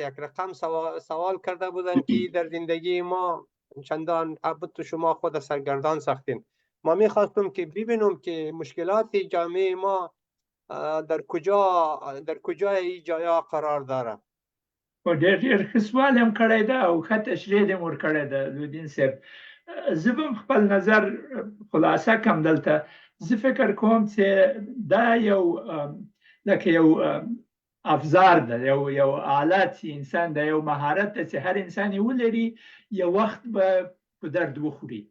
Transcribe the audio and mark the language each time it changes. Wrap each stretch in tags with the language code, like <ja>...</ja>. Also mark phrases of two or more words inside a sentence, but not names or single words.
<fa>یک رقم سوال کرده بودن که در زندگی ما چندان البته شما خود سرگردان ساختین. ما میخواستم که ببینم که مشکلات جامعه ما در کجا ای جایا قرار داره.</fa> <ps>و ډېر سوال هم کړی ده او ښه تشریح دې ور کړی ده لودین صاحب. زه به خپل نظر خلاصه کم دلته. زه فکر کوم چې دا یو لکه یو افزار ده، یو آلات چې انسان ده، یو مهارت ده چې هر انسان یې ولري، یو وخت به په درد وخوري.</ps>